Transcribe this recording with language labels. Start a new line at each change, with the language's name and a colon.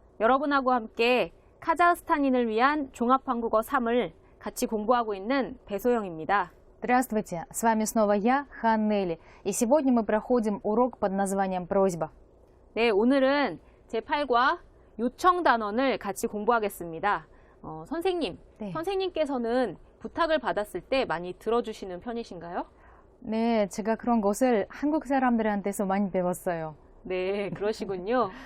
Korean: 여러분하고 함께 카자흐스탄인을 위한 종합한국어 3을 같이 공부하고 있는 배소영입니다.
Russian: Здравствуйте, с вами снова я, Ханнели, и сегодня мы проходим урок под названием «Просьба».
Korean: 네, 오늘은 제8과 요청 단원을 같이 공부하겠습니다. 선생님, 네. 선생님께서는 부탁을 받았을 때 많이 들어주시는 편이신가요? 네, 제가 그런 것을 한국 사람들한테서 많이 배웠어요. 네, 그러시군요.